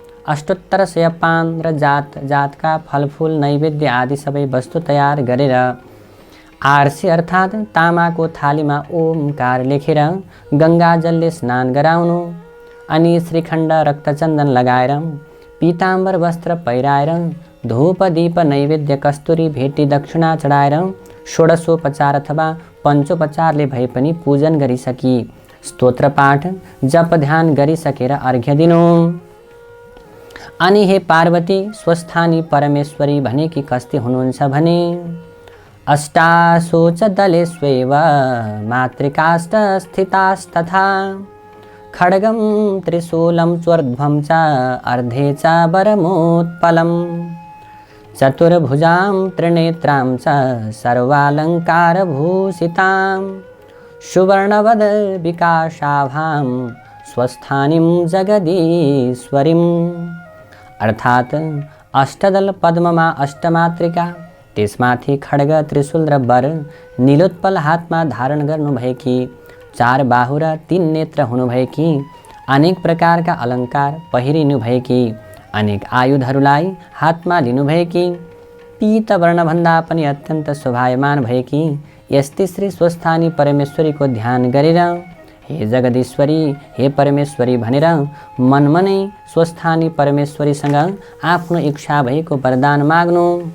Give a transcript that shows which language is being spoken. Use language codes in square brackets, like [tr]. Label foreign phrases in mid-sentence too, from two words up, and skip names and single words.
[ne] अष्टोत्तर पान र जातका फलफुल नैवेद्य आदि सबै वस्तु तयार गरेर आरसी अर्थात् तामाको थालीमा ओमकार लेखेर गङ्गाजलले स्नान गराउनु, अनि श्रीखण्ड रक्तचन्दन लगाएर पीताम्बर वस्त्र पहिराएर धूप दीप नैवेद्य कस्तुरी भेटी दक्षिणा चढाएर षोडशोपचार अथवा पञ्चोपचारले भए पनि पूजन गरिसकी स्तोत्र पाठ जप ध्यान गरिसकेर अर्घ्य दिनु। अनि हे पार्वती, स्वस्थानी परमेश्वरी भनेकी कस्ती हुनुहुन्छ भने [sa] अष्टासु च दलेष्वेव मातृकाष्ठ स्थितास्तथा खड्गं त्रिशूलं चोर्ध्वं च अर्धे च वरमोत्पलं चतुर्भुजां त्रिनेत्रां च सर्वालङ्कारभूषितां सुवर्णवद विकाशाभां स्वस्थानीं जगदीश्वरीम्। [ne] अर्थात् अष्टदल पद्ममा अष्टमातृका, त्यसमाथि खड्ग त्रिशूल र वर नीलोत्पल हातमा धारण गर्नुभएकी, चार बाहु र तीन नेत्र हुनुभएकी, अनेक प्रकारका अलङ्कार पहिरिनुभएकी, अनेक आयुधहरूलाई हातमा लिनुभएकी, पीत वर्णभन्दा पनि अत्यन्त शोभायमान भएकी यस्ती श्री स्वस्थानी परमेश्वरीको ध्यान गरेर हे जगदीश्वरी, हे परमेश्वरी भनेर मनमनै स्वस्थानी परमेश्वरीसँग आफ्नो इच्छा भएको वरदान माग्नु।